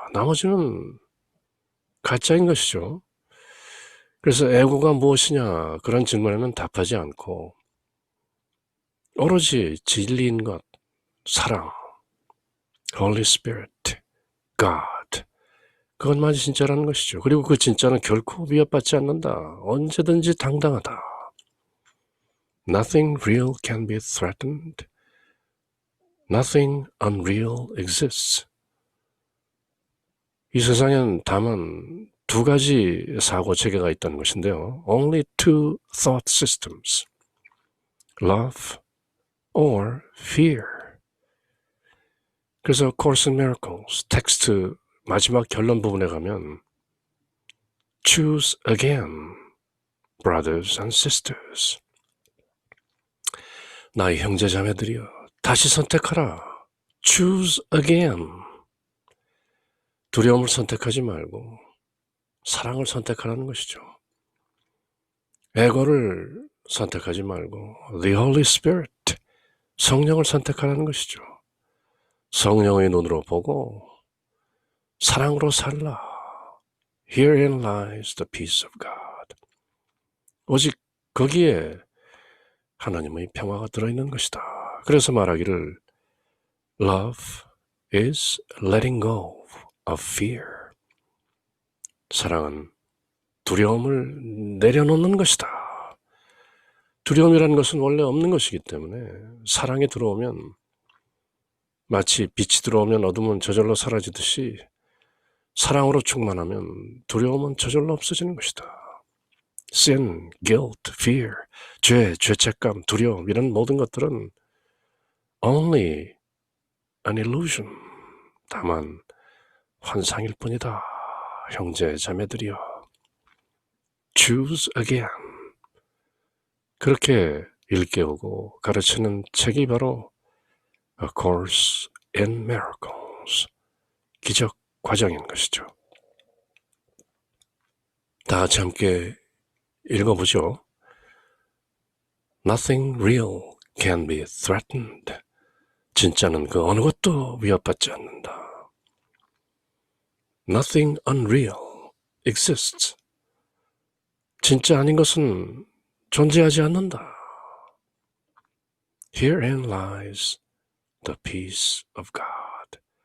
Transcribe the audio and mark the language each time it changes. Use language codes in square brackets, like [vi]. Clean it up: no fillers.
[ko] 나머지는 가짜인 것이죠. 그래서 에고가 무엇이냐 그런 질문에는 답하지 않고 오로지 진리인 것, 사랑, Holy Spirit, God, 그것만이 진짜라는 것이죠. 그리고 그 진짜는 결코 위협받지 않는다. 언제든지 당당하다. [en] Nothing real can be threatened. Nothing unreal exists. [ko] 이 세상엔 다만 두 가지 사고 체계가 있다는 것인데요. [en] Only two thought systems. Love or fear. [ko] 그래서 Course in Miracles 텍스트 마지막 결론 부분에 가면 [en] Choose again, brothers and sisters. [ko] 나의 형제 자매들이여, 다시 선택하라. [en] Choose again. [ko] 두려움을 선택하지 말고 사랑을 선택하라는 것이죠. 에고를 선택하지 말고 The Holy Spirit, 성령을 선택하라는 것이죠. 성령의 눈으로 보고 사랑으로 살라. [en] Herein lies the peace of God. [ko] 오직 거기에 하나님의 평화가 들어있는 것이다. 그래서 말하기를 [en] Love is letting go of fear. [ko] 사랑은 두려움을 내려놓는 것이다. 두려움이라는 것은 원래 없는 것이기 때문에 사랑에 들어오면 마치 빛이 들어오면 어둠은 저절로 사라지듯이 사랑으로 충만하면 두려움은 저절로 없어지는 것이다. Sin, guilt, fear, 죄책감, 두려움 이런 모든 것들은 [en] only an illusion, [ko] 다만 환상일 뿐이다. 형제 자매들이여, [en] choose again. [ko] 그렇게 일깨우고 가르치는 책이 바로 A Course in Miracles, 기적 과정인 것이죠. 다 같이 함께 읽어보죠. [en] Nothing real can be threatened. [ko] 진짜는 그 어느 것도 위협받지 않는다. [en] Nothing unreal exists. [ko] 진짜 아닌 것은 존재하지 않는다. [en] Herein lies the peace of God.